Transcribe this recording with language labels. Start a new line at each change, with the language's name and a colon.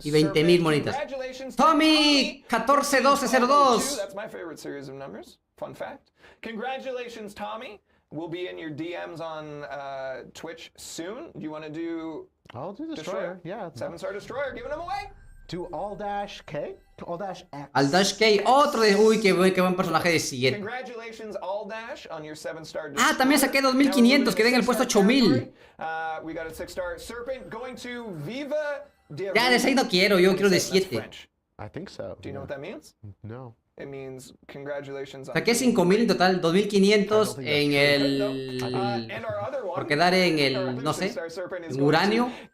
Spanish: Y 20,000 monitas. Tommy, 141202.
English: That's my favorite series of numbers. Fun fact. Congratulations, Tommy. We'll be in your DMs on Twitch soon. Do you want to do? I'll do Destroyer. Yeah. 7-star Destroyer, giving them away. To All-K? All-X.
Spanish: All-K, otro de... Uy, qué buen personaje de 7.
English: Congratulations, All-Dash, on your 7-star Destroyer.
Spanish: Ah, también saqué 2500, quedé en el puesto 8000.
English: We got a 6-star Serpent going to Viva de...
Spanish: Ya, de 6 no quiero, yo quiero de 7.
English: I think so. Do you know what that means? No. It means congratulations.
Spanish: Saqué 5000 en total, 2500 en el... por quedar en el, no sé, en uranio.